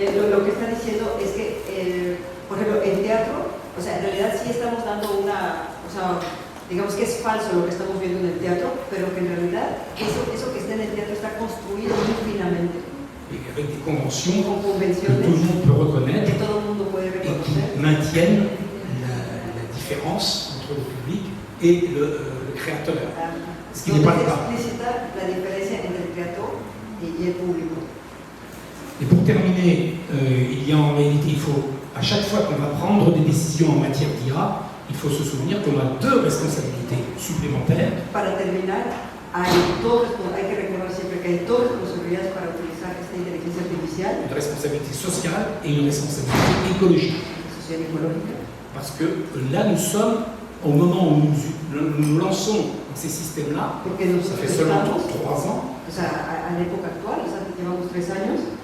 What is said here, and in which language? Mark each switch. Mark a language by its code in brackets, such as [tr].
[es] Lo que está diciendo es que, por ejemplo, en teatro, o sea, en realidad sí estamos dando o sea, digamos que es falso lo que estamos viendo en el teatro, pero que en realidad eso que está en el teatro está construido muy finamente. [fr] Et avec des conventions [es] Con [fr] que [es] convenciones [fr] tout le monde peut reconnaître [es] que todo el mundo puede [fr] et qui [es] reconocer [fr] maintiennent la différence entre le public et le créateur. Ce qui n'est pas le cas. [es] Explícita la diferencia entre el creador y el público. [fr] Et pour terminer, il y a en réalité, il faut, à chaque fois qu'on va prendre des décisions en matière d'IA, il faut se souvenir qu'on a deux responsabilités supplémentaires. [es] Para terminar, hay que recordar siempre que hay dos responsabilidades para utilizar esta inteligencia artificial. [fr] Une responsabilité sociale et une responsabilité écologique. [es] Social y ecológica. [fr] Parce que là, nous sommes, au moment où nous lançons ces systèmes-là, ça fait seulement 3 ans, [es] O sea, a la época actual, o sea, llevamos 3 años,